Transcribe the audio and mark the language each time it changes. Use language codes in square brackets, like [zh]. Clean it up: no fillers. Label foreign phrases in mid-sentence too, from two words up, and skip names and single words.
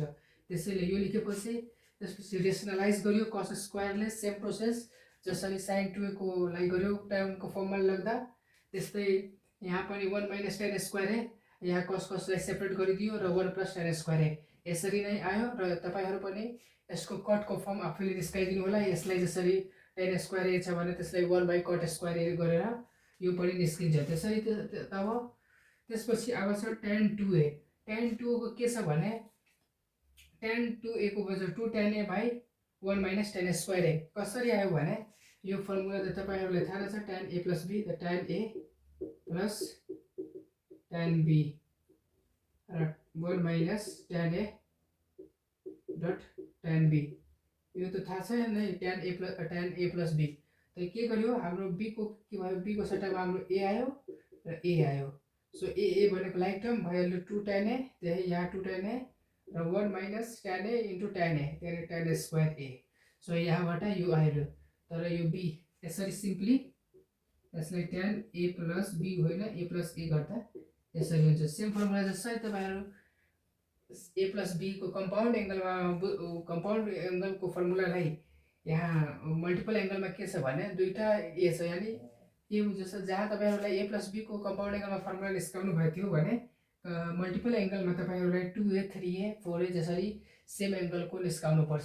[ne] त्यसैले यो लेखेपछि त्यसपछि रेसनलाइज गर्यो कस स्क्वायरले, [en] same process [ne] जसरी साइन 2a को लागि गर्यो टर्मको फर्ममा लेख्दा त्यस्तै यहाँ पनि [en] 1 minus tan square A, [ne] यहाँ कसलाई सेपरेट गरिदियो र [en] 1 plus tan square A [ne] यसरी नै आयो। र तपाईहरु पनि यसको कटको फर्म आफैले निस्काइदिनु होला। यसलाई जसरी [en] tan square A [ne] छ भने त्यसलाई [en] 1 by cot square A [ne] गरेर यो पनि निस्किन्छ। त्यसरी तब त्यसपछि अब छ tan 2a। tan 2 को के छ भने tan 2a को बजाय [en] 2 tan a by 1 minus tan square A [ne] कसरी आयो भने यो फर्मुला त तपाईहरुलाई थाहा छ [en] tan a plus b, [ne] त [en] tan a plus tan b [ne] र [en] 1 minus tan a dot tan b [ne] यो त थाहा छ नै [en] tan a plus b। [ne] त के गर्यो हाम्रो b को के भयो, b को सट्टामा हाम्रो a आयो र a आयो। सो a भनेको [en] like term [ne] भइहाल्यो 2 tan a, त्यही यहाँ 2 tan a र [en] 1 minus tan a into tan a, [ne] त्यही [en] tan square a. [ne] सो यहाँबाट यो आयो। तर यो b यसरी सिम्पली यसलाई [en] tan a plus b [ne] होइन [en] a plus a [ne] गर्दा यसरी हुन्छ। [en] same formula [ne] जस्तै तपाईहरु [en] a plus b [ne] को कम्पाउन्ड एंगलको फर्मुलालाई यहाँ मल्टिपल एंगलमा के छ भने दुईटा a छ, यानी के हुन्छ जहाँ तपाईहरुलाई [en] a plus b [ne] को कम्पाउन्ड एंगलमा फर्मुला निस्काउनु भएको थियो भने मल्टिपल एंगलमा तपाईहरुलाई 2a 3a 4a जसरी सेम एंगलको निस्काउनु पर्छ।